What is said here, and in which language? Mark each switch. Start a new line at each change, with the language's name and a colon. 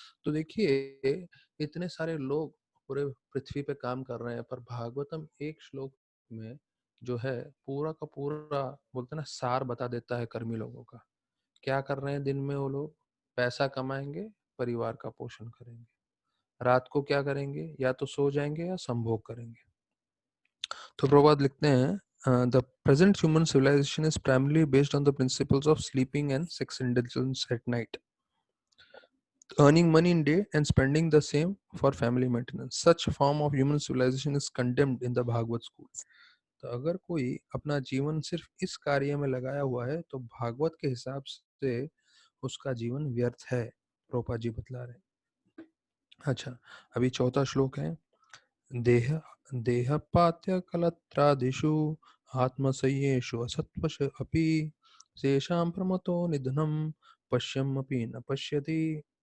Hindi: तो देखिए इतने सारे लोग पूरे पृथ्वी पे काम कर रहे हैं, पर भागवतम एक श्लोक में जो है पूरा का पूरा बोलते हैं ना सार बता देता है कर्मी लोगों का। क्या कर रहे हैं दिन में वो लोग? पैसा कमाएंगे, परिवार का पोषण करेंगे। रात को क्या करेंगे? या तो सो जाएंगे या संभोग करेंगे। तो प्रभात लिखते हैं
English: the present human civilization is primarily based on the principles of sleeping and sex indulgence at night, earning money in day and spending the same for family maintenance. Such form of human civilization is condemned in the Bhagavad school.
Hindi: तो अगर कोई अपना जीवन सिर्फ इस कार्य में लगाया हुआ है तो भागवत के हिसाब से उसका जीवन व्यर्थ है, प्रोपा जी बतला रहे हैं। अच्छा, अभी चौथा श्लोक है,
Sanskrit: देह देहपात्य कलत्रादिषु आत्मसंयेषु असत्वश अपि शेषां प्रमतो निधनम पश्यमपि न पश्यति।